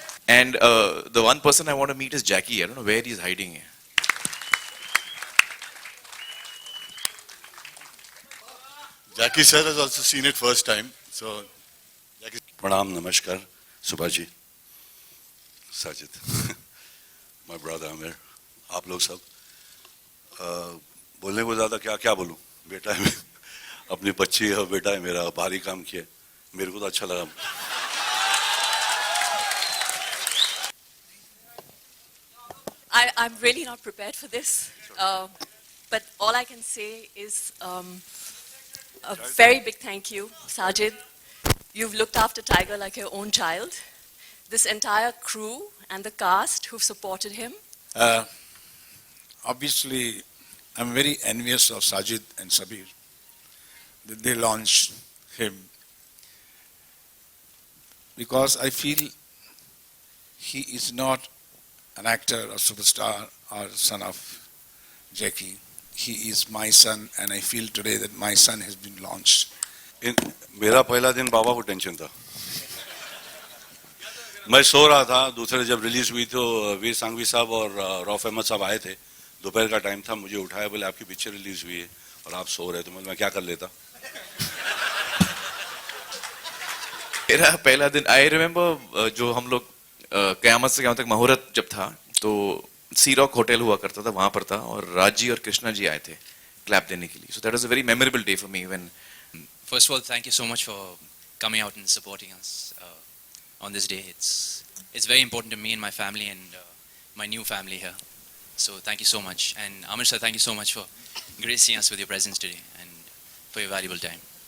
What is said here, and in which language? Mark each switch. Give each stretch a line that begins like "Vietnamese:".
English: And the one person I want to meet is Jackie. I don't know where he's hiding. Jackie sir has also seen it first time. So, Jackie.
Hindi: Pranam, namaskar, Subhaji, Sajid,
English: my brother
Hindi: Amir, आप लोग सब बोलने को ज़्यादा क्या बोलूँ, बेटा है अपनी बच्ची है, बेटा है मेरा, भारी काम किया, मेरे को तो अच्छा लगा.
English: I'm really not prepared for this, but all I can say is a very big thank you, Sajid. You've looked after Tiger like your own child. This entire crew and the cast who've supported him. Obviously, I'm very envious of Sajid and Sabir that they launched him, because I feel he is not an actor or superstar or son of Jackie. He is my son, and I feel today that my son has been launched.
Hindi: मेरा पहला दिन बाबा को tension था. मैं सो रहा था, दूसरे जब रिलीज हुई तो वीर सांघवी साहब और रौफ अहमद साहब आए थे. दोपहर का टाइम था, मुझे उठाया, बोले आपकी पिक्चर रिलीज हुई है और आप सो रहे, तो मैं क्या कर लेता. मेरा पहला दिन,
English: I remember
Hindi: जो हम लोग कयामत से क़यामत तक मुहूर्त जब था, तो सी रॉक होटल हुआ करता था, वहां पर था, और राजी और कृष्णा जी आए थे क्लैप देने के लिए.
English: So that was a very memorable day for me. When First of all, thank you so much for coming out and supporting us on this day. It's very important to me and my family and my new family here. So thank you so much. And Amir sir, thank you so much for gracing us with your presence today and for your valuable time.